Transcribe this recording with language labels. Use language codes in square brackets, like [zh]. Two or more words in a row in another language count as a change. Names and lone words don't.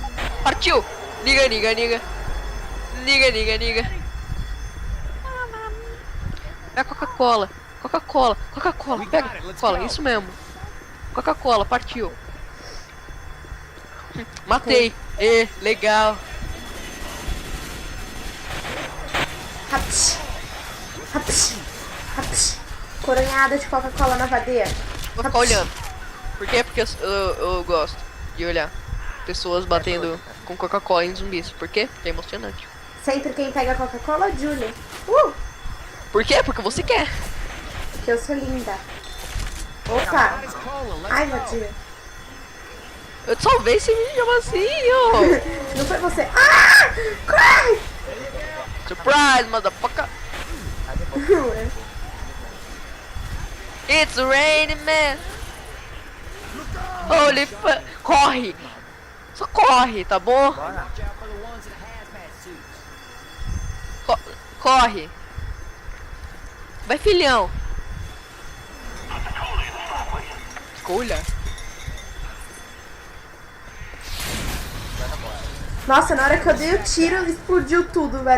[pt] Partiu. Niga, niga, niga. Niga, niga, niga. Pega Coca-Cola. Coca-Cola. Coca-Cola. Pega Coca-Cola. Isso mesmo. Coca-Cola. Partiu. Matei. Legal. Rapsh. Rapsh. Rapsh. Coronhada de Coca-Cola na vadeia. Vou ficar olhando. Por quê? Porque eu gosto de olhar pessoas batendo com Coca-Cola em zumbis. Por quê? Porque é emocionante. Sempre quem pega Coca-Cola, Julia. Por quê? Porque você quer. Que eu sou linda. Opa. Ai, vadia. Eu te salvei sem me chamar assim, ó. Não foi você. Ah! Corre! [en] Surprise, motherfucker. It's raining, man. Holy fuck. [pt] Corre. Só corre, tá bom? Bora. Corre. Vai, filhão. Escolha. Nossa, na hora que eu dei o tiro, explodiu tudo, velho.